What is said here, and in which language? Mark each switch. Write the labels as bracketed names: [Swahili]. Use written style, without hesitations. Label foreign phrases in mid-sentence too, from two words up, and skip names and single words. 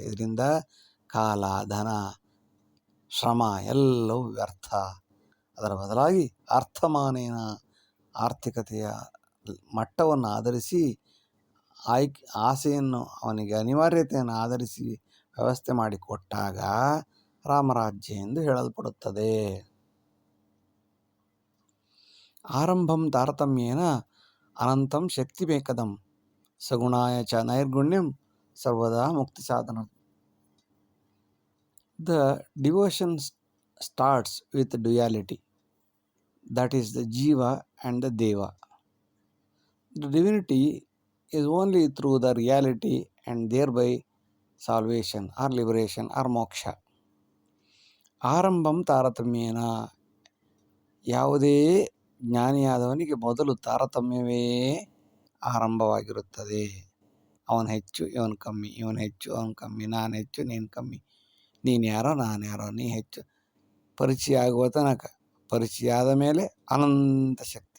[Kannada] ಇದರಿಂದ ಕಾಲ, ಧನ, ಶ್ರಮ ಎಲ್ಲವೂ ವ್ಯರ್ಥ. ಅದರ ಬದಲಾಗಿ ಅರ್ಥಮಾನೇನ ಆರ್ಥಿಕತೆಯ ಮಟ್ಟವನ್ನು ಆಧರಿಸಿ ಆಸೆಯನ್ನು, ಅವನಿಗೆ ಅನಿವಾರ್ಯತೆಯನ್ನು ಆಧರಿಸಿ ವ್ಯವಸ್ಥೆ ಮಾಡಿಕೊಟ್ಟಾಗ ರಾಮರಾಜ್ಯ ಎಂದು ಹೇಳಲ್ಪಡುತ್ತದೆ. [Sanskrit] ಆರಂಭಂ ತಾರತಮ್ಯೇನ ಅನಂತಂ ಶಕ್ತಿಮೇಕದಂ ಸಗುಣಾಯ ಚ ನೈರ್ಗುಣ್ಯಂ ಸರ್ವದಾ ಮುಕ್ತಿ ಸಾಧನ. [English] The devotion starts with duality, that is the Jiva and the Deva. The divinity is only through the reality and thereby salvation or liberation or moksha. [Sanskrit] ಆರಂಭಂ ತಾರತಮ್ಯೇನ, [Kannada] ಯಾವುದೇ ಜ್ಞಾನಿಯಾದವನಿಗೆ ಮೊದಲು ತಾರತಮ್ಯವೇ ಆರಂಭವಾಗಿರುತ್ತದೆ. ಅವನು ಹೆಚ್ಚು ಇವನು ಕಮ್ಮಿ, ಇವನು ಹೆಚ್ಚು ಅವನು ಕಮ್ಮಿ, ನಾನು ಹೆಚ್ಚು ನೀನು ಕಮ್ಮಿ, ನೀನು ಯಾರೋ ನಾನು ಯಾರೋ, ನೀ ಹೆಚ್ಚು. ಪರಿಚಯ ಆಗುವ ತನಕ, ಪರಿಚಯ ಆದ ಮೇಲೆ ಅನಂತ ಶಕ್ತಿ.